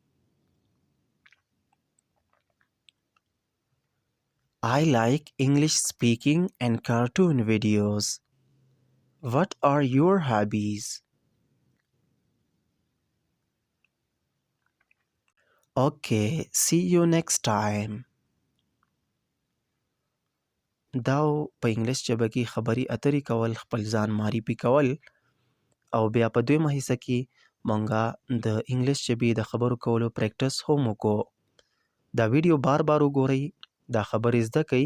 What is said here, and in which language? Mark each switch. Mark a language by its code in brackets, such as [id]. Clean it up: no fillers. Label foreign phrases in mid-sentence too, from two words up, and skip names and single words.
[en] I like English speaking and cartoon videos. What are your hobbies? Okay, see you next time. [ps] دا په انګلیش ژبه کې خبرې اترې کول، خپل ځان معرفي کول، او بیا په دویمه حصه کې مونږه د انګلیش ژبې د خبرو کولو پریکټس هم وکړو. دا ویډیو بار بار وګورئ، دا خبرې زده کړئ.